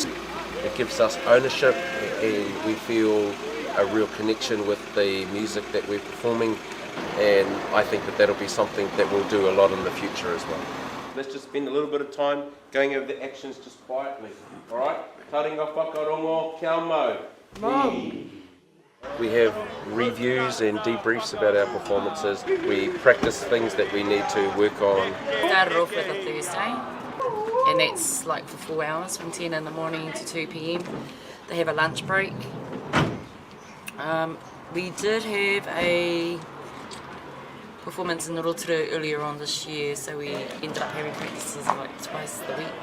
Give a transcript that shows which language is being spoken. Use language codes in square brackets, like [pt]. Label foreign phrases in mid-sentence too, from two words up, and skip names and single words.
[en] It gives us ownership and we feel a real connection with the music that we're performing, and I think that that'll be something that we'll do a lot in the future as well. Let's just spend a little bit of time going over the actions just quietly, alright? [mi] Taringa whakarongo kia mau. [en] We have reviews and debriefs about our performances. We practice things that we need to work on. Started off with a Thursday, and and that's like for 4 hours from 10 in the morning to 2 p.m. They have a lunch break. We did have a performance in Roopu earlier on this year, so we ended up having practices like twice a week.